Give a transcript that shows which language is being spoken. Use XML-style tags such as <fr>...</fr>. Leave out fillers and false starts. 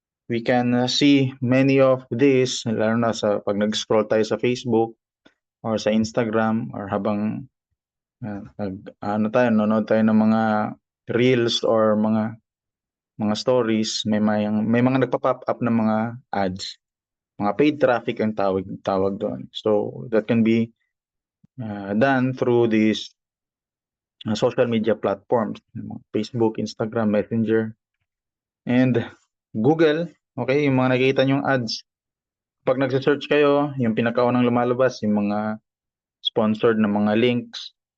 <en>We can see many of these,</en> <tl>lalo na sa pag nag-scroll tayo sa Facebook or sa Instagram or habang nanonood tayo ng mga reels or mga stories, may mga nagpa-pop up ng mga ads. Mga paid traffic ang tawag doon.</tl> <en>So that can be done through these social media platforms, Facebook, Instagram, Messenger, and Google.</en> <tl>Okay, yung mga nakikita nyong ads. Pag nagse-search kayo, yung pinakaunang lumalabas, yung mga sponsored na mga links.</tl>